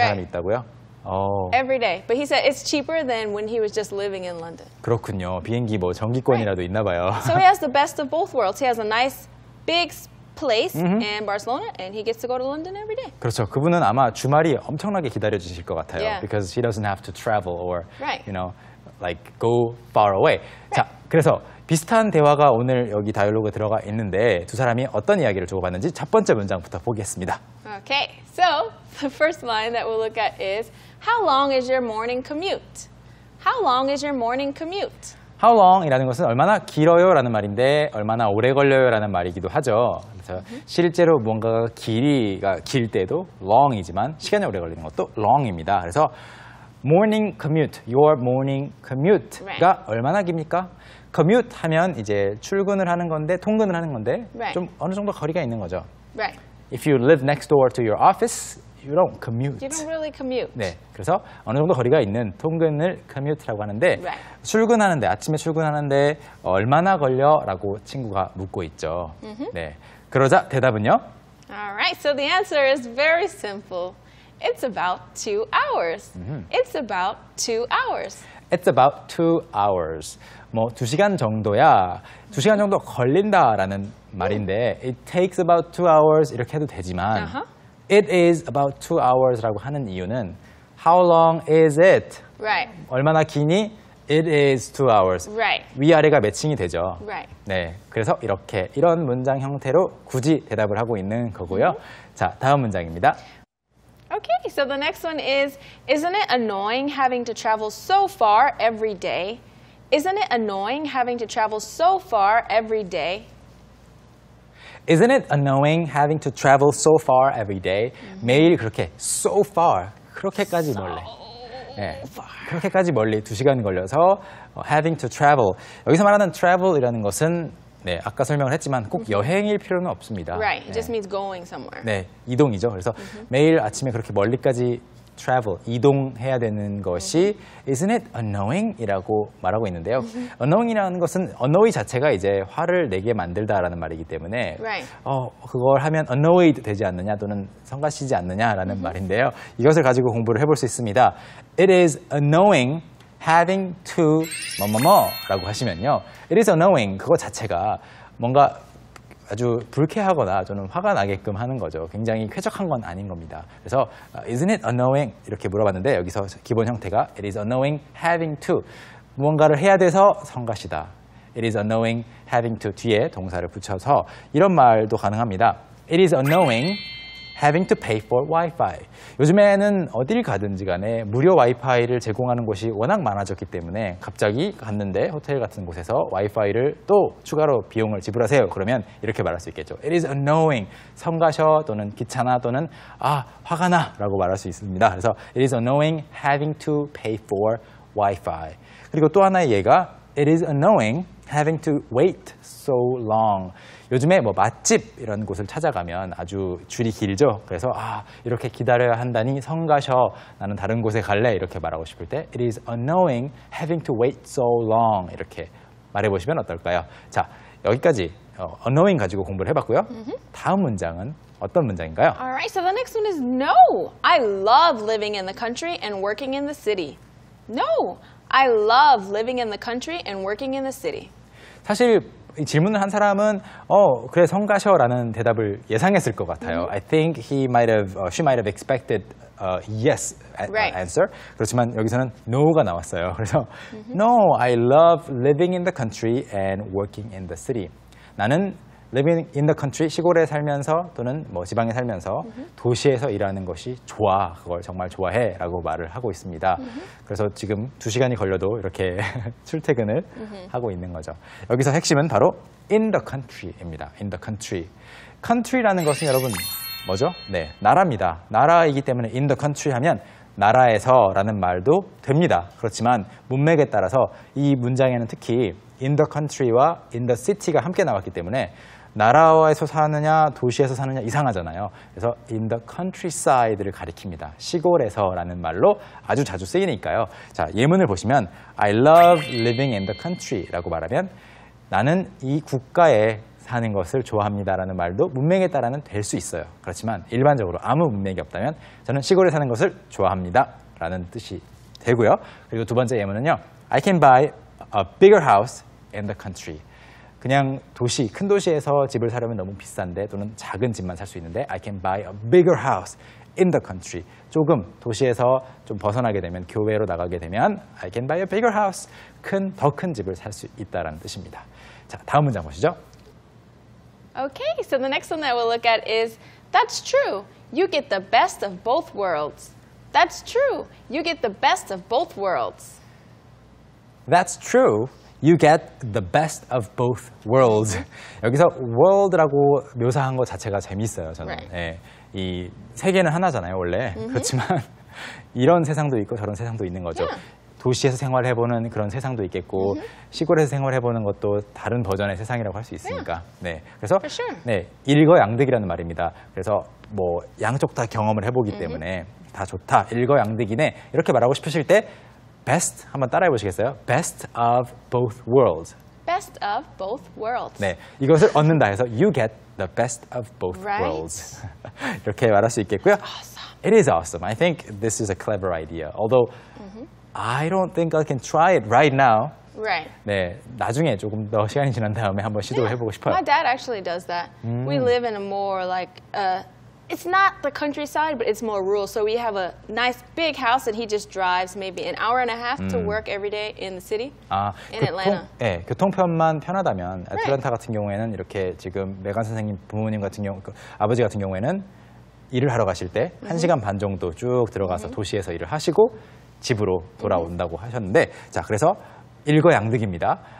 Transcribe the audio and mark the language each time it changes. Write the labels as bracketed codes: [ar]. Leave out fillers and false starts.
[en] Right. [ko] 사람이 있다고요? [en] Every day. But he said it's cheaper than when he was just living in London. [ko] 그렇군요. 비행기 뭐 정기권이라도 있나 봐요. [en] So he has the best of both worlds. He has a nice big place in Barcelona, and he gets to go to London every day. [ko] 그렇죠. 그분은 아마 주말이 엄청나게 기다려 주실 것 같아요. [en] Yeah. Because he doesn't have to travel or Right. you know, like go far away. [ko] 자, 그래서 비슷한 대화가 오늘 여기 다이얼로그에 들어가 있는데 두 사람이 어떤 이야기를 주고받는지 첫 번째 문장부터 보겠습니다. [en] Okay, so the first line that we'll look at is, how long is your morning commute? How long is your morning commute? How long [ko] 이라는 것은 얼마나 길어요라는 말인데 얼마나 오래 걸려요라는 말이기도 하죠. 그래서 실제로 뭔가가 길이가 길 때도 long이지만 시간이 오래 걸리는 것도 long입니다. 그래서 [en] morning commute, your morning commute가 Right. [ko] 얼마나 깁니까? commute 하면 이제 출근을 하는 건데 통근을 하는 건데 [en] Right. [ko] 좀 어느 정도 거리가 있는 거죠. [en] Right. If you live next door to your office, you don't commute. You don't really commute. [ko] 네, 그래서 어느 정도 거리가 있는 통근을 commute라고 하는데 [en] Right. [ko] 출근하는데 아침에 출근하는데 얼마나 걸려?라고 친구가 묻고 있죠. 네, 그러자 대답은요. [en] All right, so the answer is very simple. It's about 2 hours. It's about 2 hours. It's about 2 hours. [ko] 뭐 2시간 정도야. 2시간 정도 걸린다라는 말인데 [en] it takes about 2 hours [ko] 이렇게 해도 되지만 [en] it is about 2 hours [ko] 라고 하는 이유는 [en] how long is it? Right. [ko] 얼마나 기니? [en] It is 2 hours. Right. [ko] 위아래가 매칭이 되죠. [en] Right. [ko] 네, 그래서 이런 문장 형태로 굳이 대답을 하고 있는 거고요. 자, 다음 문장입니다. [en] Okay, so the next one is, isn't it annoying having to travel so far every day? Isn't it annoying having to travel so far every day? Isn't it annoying having to travel so far every day? [ko] 매일 그렇게 [en] so far, [ko] 그렇게까지 멀리. 네, 그렇게까지 멀리 2시간 걸려서 [en] having to travel. [ko] 여기서 말하는 travel이라는 것은 네, 아까 설명을 했지만 꼭 여행일 필요는 없습니다. [en] Right, it [ko] 네. [en] just means going somewhere. [ko] 네, 이동이죠. 그래서 매일 아침에 그렇게 멀리까지 travel, 이동해야 되는 것이 [en] isn't it annoying? [ko] 이라고 말하고 있는데요. annoying이라는 것은 annoy 자체가 이제 화를 내게 만들다라는 말이기 때문에 Right. 그걸 하면 annoyed 되지 않느냐 또는 성가시지 않느냐라는 말인데요. 이것을 가지고 공부를 해볼 수 있습니다. [en] It is annoying having to [ko] 뭐뭐뭐라고 하시면요. [en] It is annoying [ko] 그거 자체가 뭔가 아주 불쾌하거나 저는 화가 나게끔 하는 거죠. 굉장히 쾌적한 건 아닌 겁니다. 그래서 [en] isn't it annoying [ko] 이렇게 물어봤는데 여기서 기본 형태가 [en] it is annoying having to [ko] 무언가를 해야 돼서 성가시다. [en] It is annoying having to [ko] 뒤에 동사를 붙여서 이런 말도 가능합니다. [en] It is annoying having to pay for Wi-Fi. [ko] 요즘에는 어딜 가든지 간에 무료 와이파이를 제공하는 곳이 워낙 많아졌기 때문에 갑자기 갔는데 호텔 같은 곳에서 와이파이를 또 추가로 비용을 지불하세요. 그러면 이렇게 말할 수 있겠죠. [en] It is annoying. [ko] 성가셔 또는 귀찮아 또는 화가 나 라고 말할 수 있습니다. 그래서 [en] it is annoying having to pay for Wi-Fi. [ko] 그리고 또 하나의 예가 [en] it is annoying having to wait so long. [ko] 요즘에 뭐 맛집 이런 곳을 찾아가면 아주 줄이 길죠. 그래서 이렇게 기다려야 한다니 성가셔. 나는 다른 곳에 갈래. 이렇게 말하고 싶을 때 [en] It is annoying having to wait so long. [ko] 이렇게 말해보시면 어떨까요? 자, 여기까지 annoying 가지고 공부를 해봤고요. 다음 문장은 어떤 문장인가요? [en] All right, so the next one is no. I love living in the country and working in the city. No, I love living in the country and working in the city. [ko] 사실 이 질문을 한 사람은 그래 성가셔라는 대답을 예상했을 것 같아요. [en] I think she might have expected yes Right. answer. [ko] 그렇지만 여기서는 no가 나왔어요. [en] 그래서 no, I love living in the country and working in the city. [ko] 나는 [en] living in the country, [ko] 시골에 살면서 또는 뭐 지방에 살면서 도시에서 일하는 것이 좋아. 그걸 정말 좋아해. 라고 말을 하고 있습니다. 그래서 지금 2시간이 걸려도 이렇게 출퇴근을 하고 있는 거죠. 여기서 핵심은 바로 [en] in the country [ko] 입니다. [en] in the country. [ko] country라는 것은 여러분 뭐죠? 네, 나라입니다. 나라이기 때문에 [en] in the country [ko] 하면 나라에서라는 말도 됩니다. 그렇지만 문맥에 따라서 이 문장에는 특히 [en] in the country [ko] 와 [en] in the city [ko] 가 함께 나왔기 때문에 나라에서 사느냐 도시에서 사느냐 이상하잖아요. 그래서 [en] in the countryside [ko] 를 가리킵니다. 시골에서라는 말로 아주 자주 쓰이니까요. 자, 예문을 보시면 [en] I love living in the country [ko] 라고 말하면 나는 이 국가에 사는 것을 좋아합니다라는 말도 문맥에 따라는 될 수 있어요. 그렇지만 일반적으로 아무 문맥이 없다면 저는 시골에 사는 것을 좋아합니다라는 뜻이 되고요. 그리고 두 번째 예문은요. [en] I can buy a bigger house in the country. [ko] 그냥 도시, 큰 도시에서 집을 사려면 너무 비싼데 또는 작은 집만 살 수 있는데 [en] I can buy a bigger house in the country. [ko] 조금 도시에서 좀 벗어나게 되면 교외로 나가게 되면 [en] I can buy a bigger house. [ko] 더 큰 집을 살 수 있다는 뜻입니다. 자, 다음 문장 보시죠. [en] Okay, so the next one that we'll look at is, that's true. You get the best of both worlds. That's true. You get the best of both worlds. That's true. You get the best of both worlds. [ko] 여기서 world라고 묘사한 것 자체가 재밌어요, 저는. [en] Right. [ko] 예, 이 세계는 하나잖아요, 원래. 그렇지만 이런 세상도 있고 저런 세상도 있는 거죠. [en] Yeah. [ko] 도시에서 생활해보는 그런 세상도 있겠고 시골에서 생활해보는 것도 다른 버전의 세상이라고 할 수 있으니까. 네, 그래서 [en] For sure. [ko] 네, 일거양득이라는 말입니다. 그래서 뭐 양쪽 다 경험을 해보기 때문에 다 좋다, 일거양득이네 이렇게 말하고 싶으실 때 best 한번 따라해 보시겠어요? [en] Best of both worlds. Best of both worlds. [ko] 네, 이것을 얻는다 해서 [en] you get the best of both Right. worlds. [ko] 이렇게 말할 수 있겠고요. [en] Awesome. It is awesome. I think this is a clever idea. Although I don't think I can try it right now. Right. [ko] 네, 나중에 조금 더 시간이 지난 다음에 한번 시도를 해보고 싶어요. [en] My dad actually does that. We live in a more like, it's not the countryside, but it's more rural. So we have a nice big house and he just drives maybe an hour and a half to work every day in the city. in Atlanta. [ko] 네, 교통편만 편하다면 애틀랜타 같은 경우에는 이렇게 지금 메간 선생님 부모님 같은 경우, 아버지 같은 경우에는 일을 하러 가실 때 1시간 반 정도 쭉 들어가서 도시에서 일을 하시고 집으로 돌아온다고 하셨는데, 자, 그래서 일거양득입니다.